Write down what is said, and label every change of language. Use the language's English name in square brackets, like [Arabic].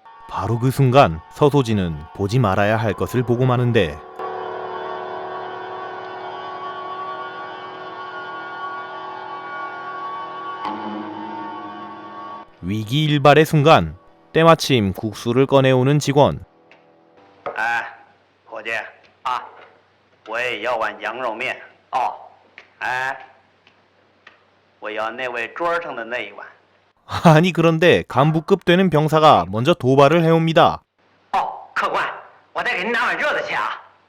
[Korean] 바로 그 순간 서소지는 보지 말아야 할 것을 보고 마는데 위기일발의 순간 때마침 국수를 꺼내오는 직원. [Chinese] 伙计啊，我也要碗羊肉面哦。我要那位桌上的那一碗。 [Korean] 아니 그런데 간부급 되는 병사가 먼저 도발을 해옵니다. [Chinese] 客官，我再给您拿碗热的去啊。